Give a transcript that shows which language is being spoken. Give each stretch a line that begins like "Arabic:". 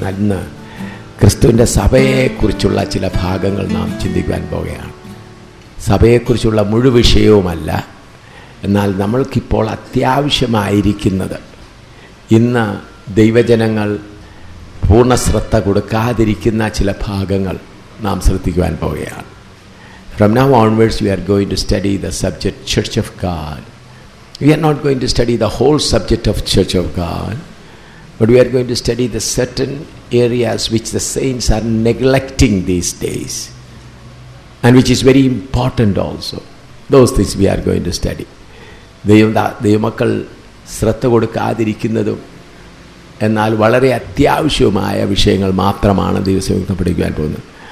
Malayalam: ഇന്ന് ക്രിസ്തുവിൻ്റെ സഭയെക്കുറിച്ചുള്ള ചില ഭാഗങ്ങൾ നാം ചിന്തിക്കുവാൻ പോവുകയാണ്. സഭയെക്കുറിച്ചുള്ള മുഴുവൻ വിഷയവുമല്ല, എന്നാൽ നമ്മൾക്കിപ്പോൾ അത്യാവശ്യമായിരിക്കുന്നത് ഇന്ന് ദൈവജനങ്ങൾ പൂർണ്ണ ശ്രദ്ധ കൊടുക്കാതിരിക്കുന്ന ചില ഭാഗങ്ങൾ നാം ശ്രദ്ധിക്കുവാൻ പോവുകയാണ്.
English: From now onwards we are going to study the subject Church of God. We are not going to study the whole subject of Church of God, but we are going to study the certain areas which the saints are neglecting these days and which is very important also. Those things we are going to study.
Malayalam: ദൈവമക്കൾ ശ്രദ്ധ കൊടുക്കാതിരിക്കുന്നതും എന്നാൽ വളരെ അത്യാവശ്യമായ വിഷയങ്ങൾ മാത്രമാണ് ദൈവസേവകത്വം പഠിക്കുവാൻ പോകുന്നത്.